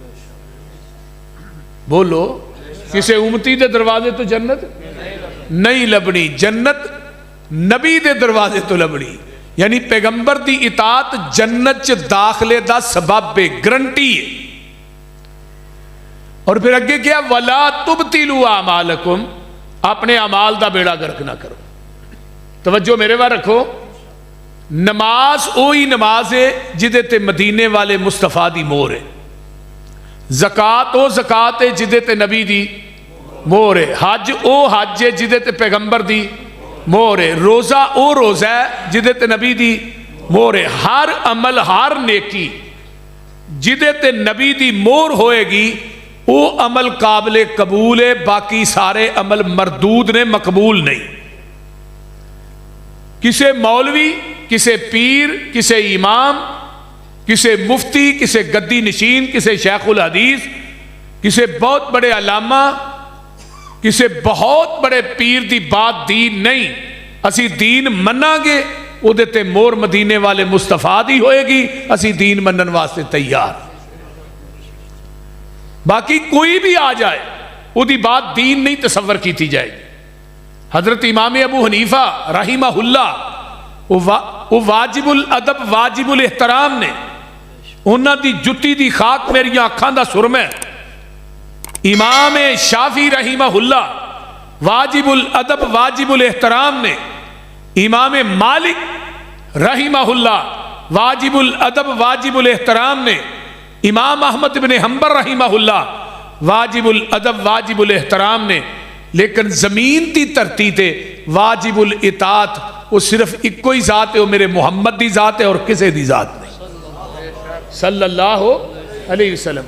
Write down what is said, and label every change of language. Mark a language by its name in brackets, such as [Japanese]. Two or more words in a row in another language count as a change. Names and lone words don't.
[Punjabi] بولو، کسے امتی دے دروازے تو جنت نہیں لبنی، جنت نبی دے دروازے تو لبنی۔ یعنی پیغمبر دی اطاعت جنت چ داخلے دا سبب ہے، گرنٹی ہے۔ اور پھر اگے کیا [Arabic] وَلَا تُبْتِلُوا أَعْمَالَكُمْ، [Punjabi] اپنے اعمال دا بیڑا گرک نہ کرو۔ توجہ میرے وہاں رکھو، نماز اوہی نماز ہے جدے تے مدینے والے مصطفیٰ دی مور ہے، زکوٰۃ او زکوٰۃ ہے جدے تے نبی دی مور ہے، حج او حج ہے جدے تے پیغمبر دی مور ہے، روزہ او روزہ ہے جدے تے نبی دی مور ہے۔ ہر عمل ہر نیکی جدے تے نبی دی مور ہوئے گی او عمل قابل قبول ہے، باقی سارے عمل مردود نے، مقبول نہیں۔ کسے مولوی، کسے پیر، کسے امام، کسے مفتی، کسے گدی نشین، کسے شیخ الحدیث، کسے بہت بڑے علامہ، کسے بہت بڑے پیر دی بات دین نہیں۔ اسی دین مننا گے او دیتے مور مدینے والے مصطفیٰ دی ہوئے گی، اسی دین منن واسطے تیار۔ باقی کوئی بھی آ جائے او دی بات دین نہیں تصور کی تھی جائے گی۔ حضرت امام ابو حنیفہ [Arabic] رحمہ اللہ [Punjabi] وہ واجب الادب واجب الاحترام نے، انہاں دی جتی دی خاک میری آنکھاں دا سرمہ ہے، امام شافعی [Arabic] رحمہ اللہ [Punjabi] واجب الادب واجب الاحترام نے، امام مالک [Arabic] رحمہ اللہ [Punjabi] واجب الادب واجب الاحترام نے، امام احمد بن حنبل [Arabic] رحمہ اللہ [Punjabi] واجب الادب واجب الاحترام نے، لیکن زمین دی دھرتی تے واجب الاطاعت وہ صرف ایک ہی ذات ہے، وہ میرے محمد دی ذات ہے اور کسی دی ذات نہیں [Arabic] صلی اللہ علیہ وسلم۔